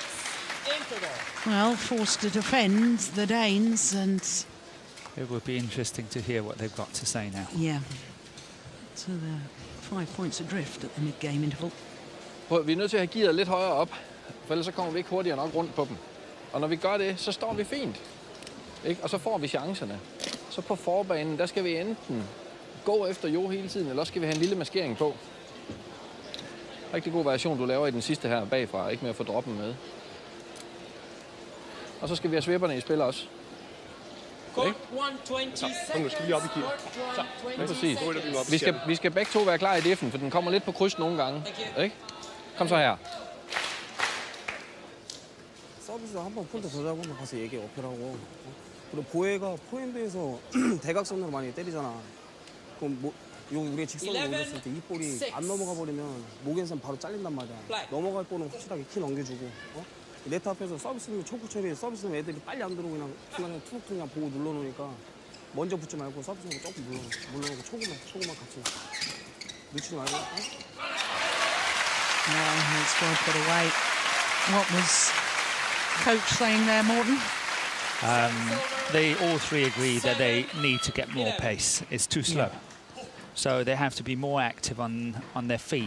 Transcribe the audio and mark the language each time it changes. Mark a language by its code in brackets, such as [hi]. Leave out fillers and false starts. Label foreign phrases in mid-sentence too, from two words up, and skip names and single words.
[en] Interval. Well, forced to defend the Danes, and It would be interesting to hear what they've got to say now. yeah. So they're 5 points adrift at the mid-game interval. [da] Prøv, vi er nødt til at have gearet lidt højere op, for ellers så kommer vi ikke hurtigere nok rundt på dem. Og når vi gør det, så står vi fint. Ikke? Og så får vi chancerne. Så på forbanen, der skal vi enten gå efter Jo hele tiden, eller også skal vi have en lille maskering på. Rigtig god variation, du laver i den sidste her bagfra, ikke med at få droppen med. Og så skal vi have svipperne i spil også. Court 120 nu skal vi op i gear. Ja, præcis. Vi skal begge to være klar i diffen, for den kommer lidt på kryds nogle gange. Ikke? Kom så her. [ko] 서비스 한번 폰트 더 잡으면 가서 얘기 어필하고 그리고 보혜가 포핸드에서 대각선으로 많이 때리잖아. 그럼 우리가 직선으로 올렸을 때 이 볼이 안 넘어가 버리면 모겐센 바로 잘린단 말이야. 넘어갈 볼은 확실하게 키 넘겨주고 네트 앞에서 서비스는 초구 처리 서비스는 애들이 빨리 안 들어오고 그냥 중간에 툭툭 그냥 보고 눌러놓으니까 먼저 붙지 말고 서비스는 조금 물러놓고 초구만 같이 놓치지 말고 [en] It's well put away. What was coach saying there, Morten? They all three agree that they need to get more pace. It's too slow. So they have to be more active on their feet.